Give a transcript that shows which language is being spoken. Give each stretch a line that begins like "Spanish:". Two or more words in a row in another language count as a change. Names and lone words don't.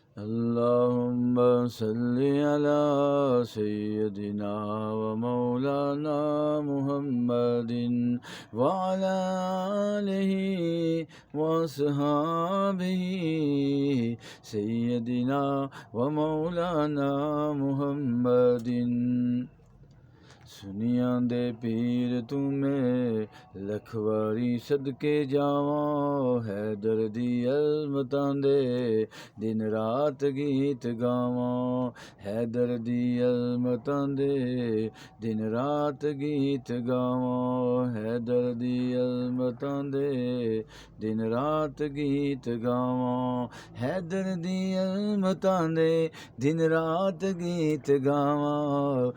Arabic: اللهم صل على سيدنا ومولانا محمد وعلى آله وأصحابه سيدنا ومولانا محمد.
Punjabi: سنیاں دے پیر تمہیں لکھ واری صدقے جاواں، حیدر دی عظمتاں دے دن رات گیت گاواں، حیدر دی عظمتاں دے دن رات گیت گاواں، حیدر دی عظمتاں دے دن رات گیت گاواں، حیدر دی عظمتاں دے دن رات گیت گاواں.